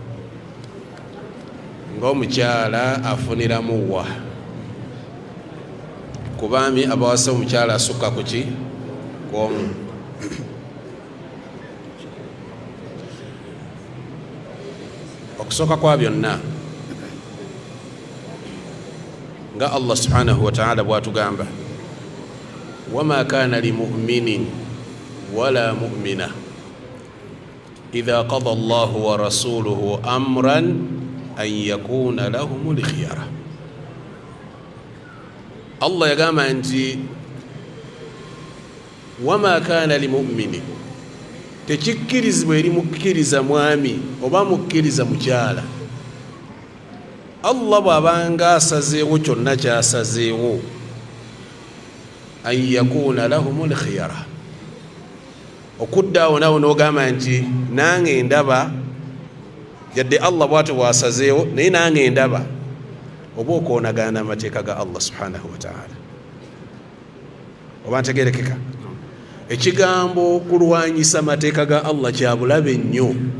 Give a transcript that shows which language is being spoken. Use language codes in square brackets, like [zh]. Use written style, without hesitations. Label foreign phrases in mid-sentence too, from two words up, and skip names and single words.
[lg] ng'omukyala afuniramuwa ku baami abawasa omukyala asukka ku ki kwomu okusooka kwa byonna nga Allah [ar] سبحانه وتعالى [lg] bw'atugamba [ar] وما كان لمؤمن ولا مؤمنة إذا قضى الله ورسوله أمرا أن يكون لهم الخيرة [lg] Allah yagamba nti [ar] وما كان لمؤمن [lg] tekikkirizibwa eri mukkiriza mwami oba mukkiriza mukyala Allah bw'abanga asazeewo kyonna kyasazeewo [ar] أن يكون لهم الخيرة [lg] okuddaawo nawe n'ogamba nti nange ndaba yadde Allah bw'atyo bw'asazeewo naye nange ndaba oba okoonagana amateeka ga Allah [ar] سبحانه وتعالى [lg] oba ntegerekeka ekigambo kulwanyisa amateeka ga Allah kya bulabe nnyo